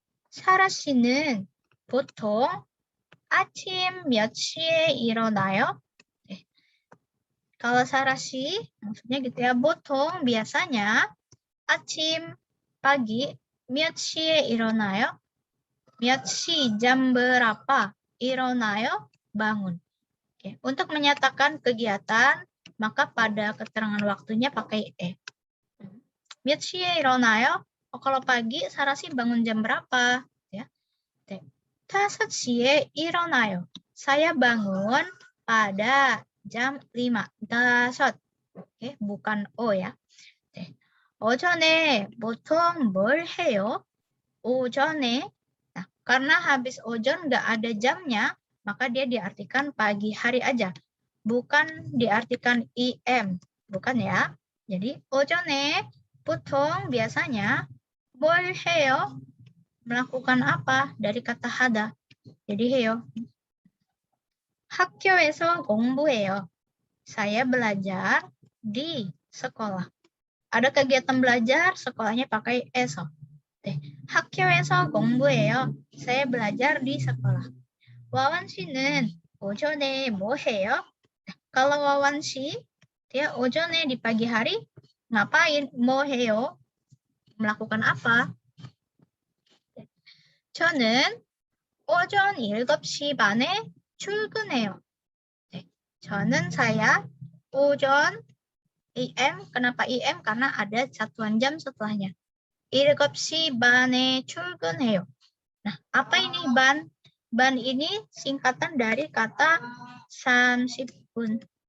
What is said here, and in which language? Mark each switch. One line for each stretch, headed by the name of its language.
Korean: 사라 씨는 보통 아침 몇 시에 일어나요? 네.
Indonesian: Kalau Sarah 씨, maksudnya gitu ya, 보통 biasanya 아침 pagi
Korean: 몇 시에 일어나요?
Indonesian: 몇 시 jam berapa? 일어나요? bangun. Oke. Untuk menyatakan kegiatan, maka pada keterangan waktunya pakai e. 몇 시에 일어나요? Oh, kalau pagi, Sarah sih bangun jam berapa? Ya.
Korean: 5시에 일어나요.
Indonesian: Saya bangun pada jam 5. 5. Oke, bukan o ya.
Korean: 오전에 보통 뭘 해요? 오전에.
Indonesian: Nah, karena habis ojon nggak ada jamnya, maka dia diartikan pagi hari aja. Bukan diartikan im. Bukan ya. Jadi, 오전에 보통 biasanya
Korean: 뭘 해요?
Indonesian: Melakukan apa? Dari kata hada. Jadi 해요.
Korean: 학교에서 공부해요.
Indonesian: Saya belajar di sekolah. Ada kegiatan belajar, sekolahnya pakai eso.
Korean: 학교에서 공부해요.
Indonesian: Saya belajar di sekolah.
Korean: 와원 씨는 오전에 뭐 해요?
Indonesian: Kalau Wawan 씨, dia 오전에 di pagi hari ngapain?
Korean: 뭐 해요?
Indonesian: Melakukan apa?
Korean: 저는 오전 7시 반에 출근해요.
Indonesian: 저는 saya 오전 IM, kenapa IM? Karena ada satuan jam setelahnya.
Korean: 7시 반에 출근해요.
Indonesian: Nah, apa ini ban? Ban ini singkatan dari kata 30분.